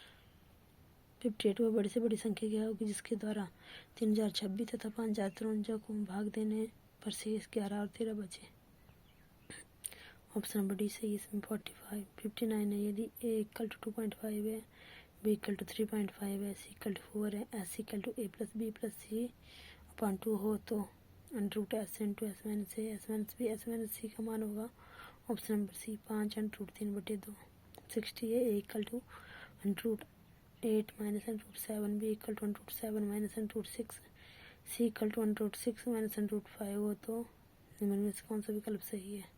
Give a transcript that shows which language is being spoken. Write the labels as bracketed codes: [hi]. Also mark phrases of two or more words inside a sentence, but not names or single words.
[hi] 58 वह बड़ी से बड़ी संख्या क्या होगी जिसके द्वारा 3026 तथा 5053 को भाग देने पर शेष 11 और 13 बचे, [en] option number [hi] डी सही, इसमें 45। 59 है यदि a = 2.5 है, b = 3.5 है, c = 4 है, s = a + b + c अपॉन 2 हो तो √s × s - a s - b s - c का मान होगा, [en] option number [hi] सी 5 √3/2। 60 है a = √8 - √7, b = √7 - √6, c = √6 - √5 हो तो निम्न में से कौन सा विकल्प सही है?